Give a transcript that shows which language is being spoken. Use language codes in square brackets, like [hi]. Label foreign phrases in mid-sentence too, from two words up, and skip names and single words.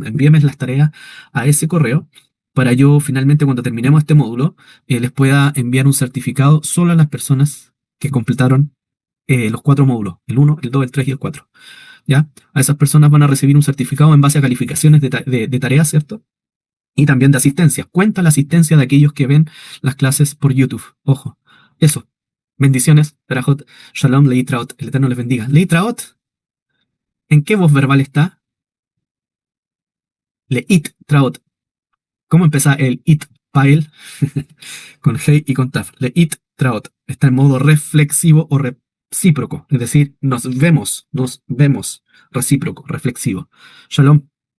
[es] Envíenme las tareas a ese correo para yo finalmente cuando terminemos este módulo les pueda enviar un certificado solo a las personas que completaron los 4 módulos, el 1, el 2, el 3 y el 4. ¿Ya? A esas personas van a recibir un certificado en base a calificaciones de tareas, ¿cierto? Y también de asistencia. Cuenta la asistencia de aquellos que ven las clases por YouTube. Ojo. Eso. Bendiciones. [he] ברכות. שלום. להתראות. [es] El Eterno les bendiga. Leitraot. ¿En qué voz verbal está? [he] להתראות. [es] ¿Cómo empieza el [he] התפעל? [es] Con hey y con taf. [he] להתראות. [es] Está en modo reflexivo o recíproco. Es decir, nos vemos. Recíproco, reflexivo. Shalom.